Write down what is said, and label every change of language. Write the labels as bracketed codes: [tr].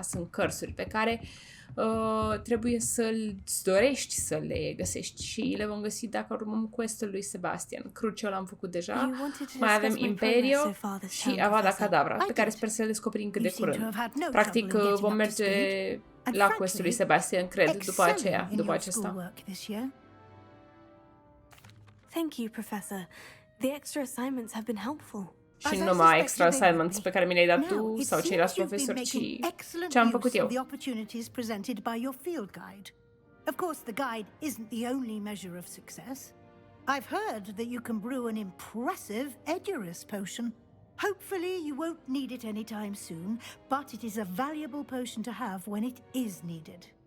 [ro] Sunt cărsuri pe care trebuie să-ți dorești să le găsești și le vom găsi dacă urmăm quest-ul lui Sebastian. Cruciul l-am făcut deja. Mai avem Imperio și Avada Kedavra, pe care sper să le descoperim cât de curând. Practic vom merge la quest-ul lui Sebastian, cred, după acesta. [en] Thank you, Professor. The extra assignments have been helpful. [ro] Și nu numai [en] extra assignments [ro] pe care mi le-ai dat tu sau ceilalți profesori, ci ce am făcut eu. [en] The opportunities presented by your field guide. Of course, the guide isn't the only measure of success. I've heard that you can brew an impressive Edurus potion. Hopefully, you won't need it anytime soon, but it is a valuable potion to have when it is needed.